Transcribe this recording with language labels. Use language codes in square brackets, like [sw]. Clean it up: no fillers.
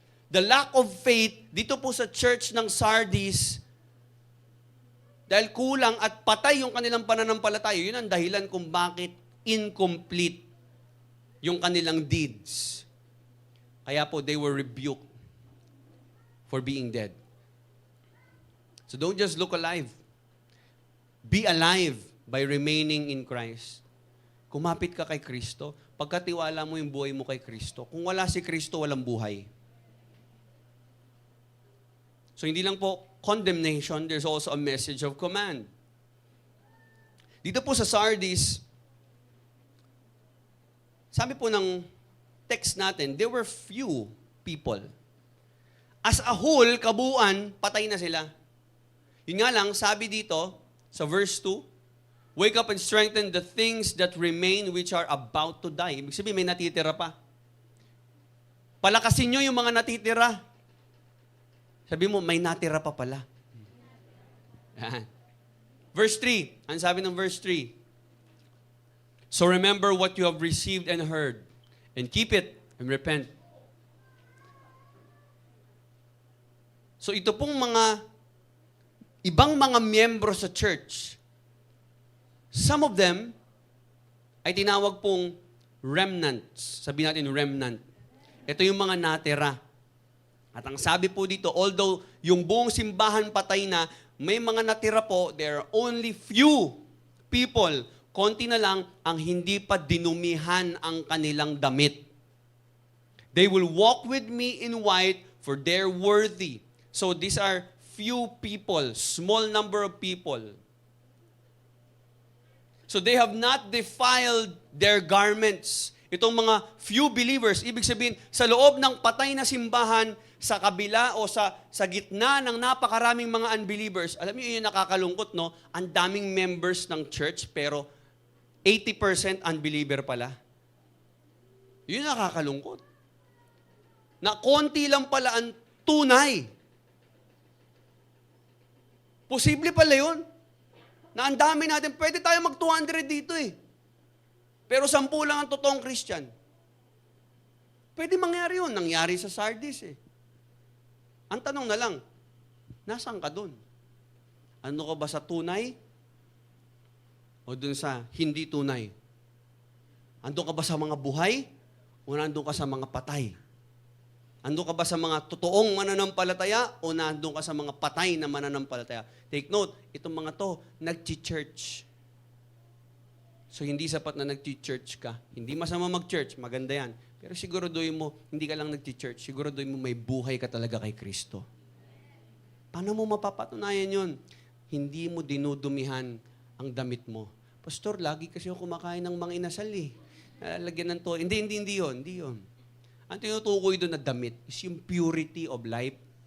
[en] The lack of faith, [tl] dito po sa church ng Sardis, dahil kulang at patay yung kanilang pananampalataya, yun ang dahilan kung bakit incomplete yung kanilang deeds. Kaya po, [en] they were rebuked for being dead. So don't just look alive. Be alive by remaining in Christ. [tl] Kumapit ka kay Kristo, pagkatiwala mo yung buhay mo kay Kristo. Kung wala si Kristo, walang buhay. [en] So [tl] hindi lang po [en] condemnation, there's also a message of command. [tl] Dito po sa Sardis, sabi po ng text natin, [en] there were few people. As a whole, [tl] kabuuan, patay na sila. Yun nga lang, sabi dito, sa verse 2, [en] wake up and strengthen the things that remain which are about to die. [tl] Ibig sabihin, may natitira pa. Palakasin nyo yung mga natitira. Sabi mo, may natira pa pala. Verse 3. Ano sabi ng verse 3? [en] So remember what you have received and heard, and keep it and repent. [tl] So ito pong ibang mga miyembro sa church, [en] some of them [tl] ay tinawag pong remnants. Sabi natin remnant. Ito yung mga natira. At ang sabi po dito, although yung buong simbahan patay na, may mga natira po, [en] there are only few people, [tl] konti na lang ang hindi pa dinumihan ang kanilang damit. [en] They will walk with me in white, for they're worthy. So these are few people, small number of people. So they have not defiled their garments. [tl] Itong mga few believers, ibig sabihin, sa loob ng patay na simbahan, sa kabila o sa gitna ng napakaraming mga unbelievers, alam niyo yun nakakalungkot, no? Ang daming members ng church, pero 80% unbeliever pala. Yun nakakalungkot. Na konti lang pala ang tunay. Posible pala yun. Na ang dami natin, pwede tayo mag-200 dito eh. Pero 10 lang ang totoong Christian. Pwede mangyari yun. Nangyari sa Sardis eh. Ang tanong na lang, nasaan ka dun? Ano ka ba sa tunay? O dun sa hindi tunay? Andun ka ba sa mga buhay? O nandun ka sa mga patay? Andun ka ba sa mga totoong mananampalataya? O nandun ka sa mga patay na mananampalataya? Take note, itong mga to, nag-church. So, hindi sapat na nag-church ka. Hindi masama mag-church, maganda yan. Pero siguraduhin mo, hindi ka lang nag-church, siguraduhin mo may buhay ka talaga kay Kristo. Paano mo mapapatunayan yun? Hindi mo dinudumihan ang damit mo. Pastor, lagi kasi ako kumakain ng mga inasal eh. Lagyan ng to. Hindi yun. Ang tinutukoy doon na damit is yung [en] purity of life.